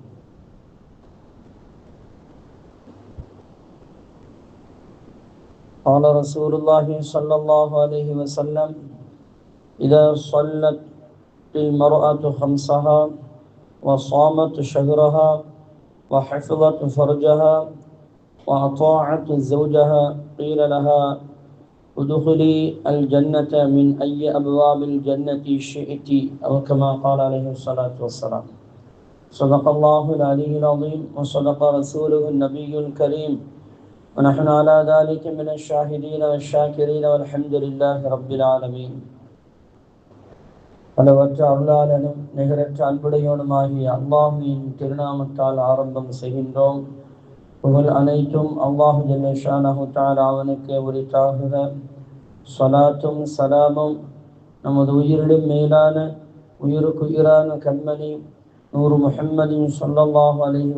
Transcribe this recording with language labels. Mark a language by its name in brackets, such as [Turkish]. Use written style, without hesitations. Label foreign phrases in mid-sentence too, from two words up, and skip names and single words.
[Arabic] قال رسول الله صلى الله عليه وسلم: إذا صلت المرأة خمسها وصامت شهرها وحفظت فرجها وأطاعت زوجها قيل لها ادخلي الجنة من أي أبواب الجنة شئت، أو كما قال عليه الصلاة والسلام. صدق الله العلي العظيم وصدق رسوله النبي الكريم ونحن على ذلك من الشاهدين والشاكرين والحمد لله رب العالمين. [Tamil] அளவற்ற அருளாளனும் நிகரற்ற அன்புடையோனுமாகிய அல்லாஹ்வின் திருநாமத்தால் ஆரம்பம் செய்கின்றோம். புகழ் அனைத்தும் அல்லாஹ் [Arabic] جل شأنه تعالى [Tamil] அவனுக்கே உரித்தாகுக. ஸலாத்தும் சலாமும் நமது உயிரிலும் மேலான உயிருக்கு உயிரான கண்மணி நூறு முஹம்மதின் [Arabic] صلى الله عليه